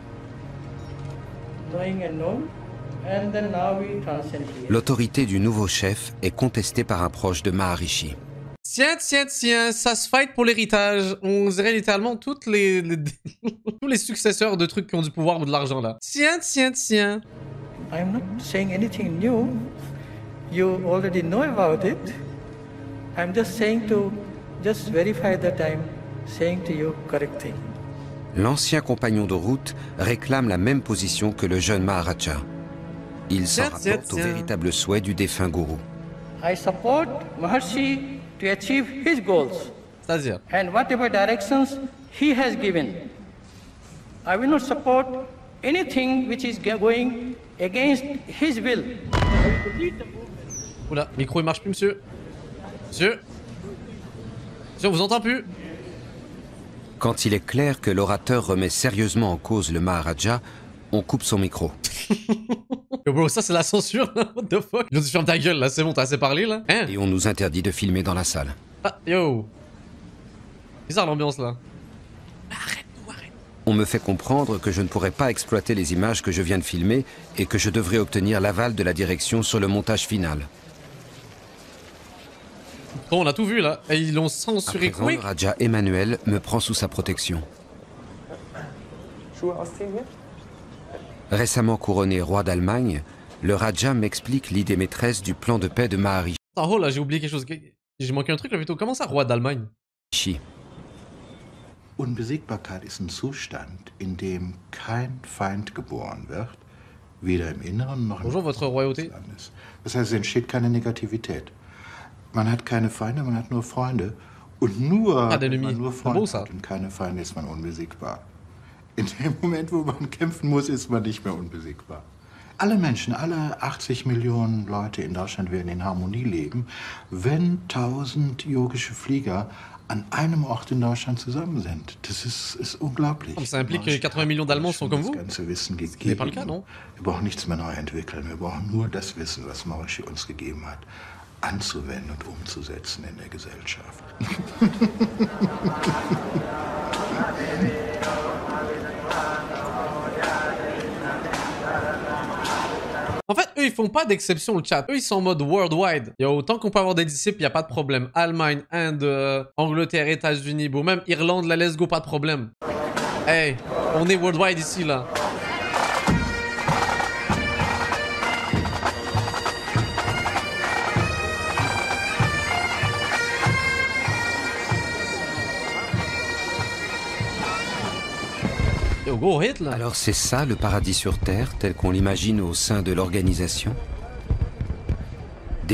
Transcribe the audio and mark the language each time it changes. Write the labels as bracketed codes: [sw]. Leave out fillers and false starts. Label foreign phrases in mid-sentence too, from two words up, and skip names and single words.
[fr] L'autorité du nouveau chef est contestée par un proche de Maharishi. Tiens, tiens, tiens, ça se fight pour l'héritage. On dirait littéralement tous les successeurs de trucs qui ont du pouvoir ou de l'argent là. Tiens, tiens, tiens. [en] I'm not saying anything new. You already know about it. I'm just saying to just verify that I'm saying to you correct thing. [fr] L'ancien compagnon de route réclame la même position que le jeune Maharaja. Il s'en rapporte au véritable souhait du défunt gourou. [en] I support Maharshi to achieve his goals. [fr] C'est-à-dire? [en] And whatever directions he has given. I will not support anything which is going against his will. [fr] Oula, micro il marche plus, monsieur. Monsieur, on vous entend plus. Quand il est clair que l'orateur remet sérieusement en cause le Maharaja, on coupe son micro. [en] Yo bro, [fr] ça c'est la censure. [en] What the fuck? [fr] Ils ont dit ferme ta gueule là, c'est bon, t'as assez parlé là. Hein? Et on nous interdit de filmer dans la salle. Ah, yo. Bizarre l'ambiance là. On me fait comprendre que je ne pourrais pas exploiter les images que je viens de filmer et que je devrais obtenir l'aval de la direction sur le montage final. Bon, on a tout vu là, et ils l'ont censuré. À présent, le Raja Emmanuel me prend sous sa protection. Récemment couronné roi d'Allemagne, le Raja m'explique l'idée maîtresse du plan de paix de Maharishi. Oh là, j'ai oublié quelque chose. J'ai manqué un truc là plutôt. Comment ça, roi d'Allemagne? [de] Unbesiegbarkeit ist ein Zustand, in dem kein Feind geboren wird, weder im Inneren noch im Außen des Landes. Das heißt, es entsteht keine Negativität. Man hat keine Feinde, man hat nur Freunde. Und nur, wenn man nur Freunde hat und keine Feinde, ist man unbesiegbar. In dem Moment, wo man kämpfen muss, ist man nicht mehr unbesiegbar. Alle Menschen, alle 80 Millionen Leute in Deutschland werden in Harmonie leben, wenn 1000 yogische Flieger an einem Ort in Deutschland zusammen sind. Das ist unglaublich. [fr] Ça implique que 80 millions d'Allemands sont comme vous? [de] Das ganze Wissen gegeben. [fr] C'est pas le cas, non? [de] Wir brauchen nichts mehr neu entwickeln. Wir brauchen nur das Wissen, was Maharishi uns gegeben hat, anzuwenden und umzusetzen in der Gesellschaft. [fr] En fait, eux, ils font pas d'exception, le chat. Eux, ils sont en mode worldwide. Il y a autant qu'on peut avoir des disciples, il n'y a pas de problème. Allemagne, Inde, Angleterre, États-Unis, bon, même Irlande, la [en] let's go, [fr] pas de problème. Hey, on est worldwide ici, là. Alors c'est ça le paradis sur Terre tel qu'on l'imagine au sein de l'organisation?